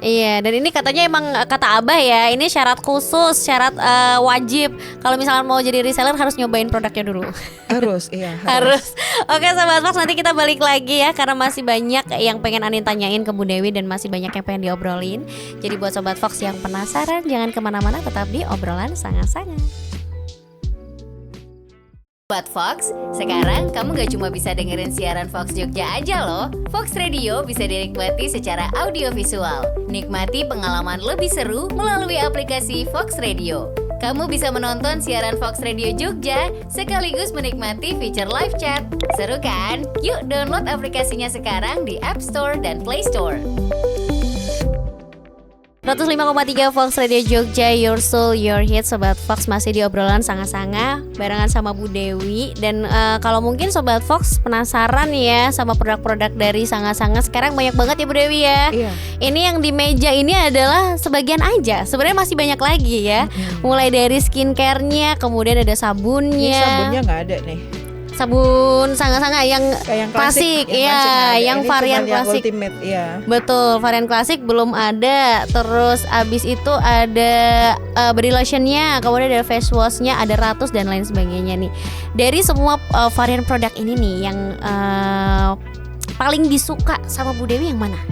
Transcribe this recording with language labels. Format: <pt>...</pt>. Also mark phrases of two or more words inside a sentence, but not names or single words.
<id>Iya, dan ini katanya emang kata Abah ya, ini syarat khusus, syarat wajib. Kalau misalnya mau jadi reseller harus nyobain produknya dulu. Harus. Oke Sobat Fox, nanti kita balik lagi ya, karena masih banyak yang pengen Anin tanyain ke Bu Dewi dan masih banyak yang pengen diobrolin. Jadi buat Sobat Fox yang penasaran, jangan kemana-mana, tetap di obrolan sanga-sanga. Sobat Fox, sekarang kamu gak cuma bisa dengerin siaran Fox Jogja aja loh. Fox Radio bisa dinikmati secara audiovisual. Nikmati pengalaman lebih seru melalui aplikasi Fox Radio. Kamu bisa menonton siaran Fox Radio Jogja sekaligus menikmati fitur</id> <en>live chat.</en> <id>Seru kan? Yuk download aplikasinya sekarang di App Store dan Play Store.</id> <en>105,3 Fox Radio Jogja, Your Soul, Your Hit.</en> <id>Sobat Fox masih di obrolan sanga-sanga barengan sama Bu Dewi. Dan kalau mungkin Sobat Fox penasaran ya sama produk-produk dari sanga-sanga, sekarang banyak banget ya Bu Dewi ya. Ini yang di meja ini adalah sebagian aja, sebenarnya masih banyak lagi ya. Mulai dari skincare-nya, kemudian ada sabunnya. Ini sabunnya nggak ada nih. Sabun sanga-sanga yang klasik, yang varian klasik. Ultimate, betul, varian klasik belum ada. Terus abis itu ada</id> <en>body lotionnya,</en> <id>kemudian ada</id> <en>face washnya,</en> <id>ada ratus dan lain sebagainya nih. Dari semua varian produk ini nih, yang paling disuka sama Bu Dewi yang mana?</id>